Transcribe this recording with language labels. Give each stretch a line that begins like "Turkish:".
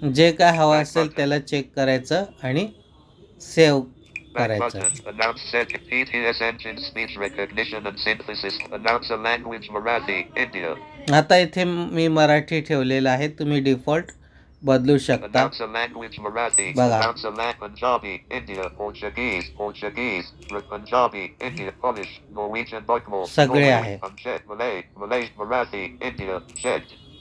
Marathi: जे काय हवं असेल त्याला चेक करायचं आणि सेव्ह
English: Back
Marathi: करायचं.
English: button. Announce setting. TTS engine speech recognition and synthesis. Announce a language Marathi, India.
Marathi: आता इथे मी मराठी ठेवलेलं आहे. तुम्ही डिफॉल्ट बदलू शकता.
English: Announce a language Marathi.
Marathi: बघा.
English: Announce a Punjabi, India, Portuguese, Punjabi, India, Polish, Norwegian, Bokmal,
Marathi: सगळे
English: Norway,
Marathi: आहे.
English: unchecked, Malay, Marathi, India, checked.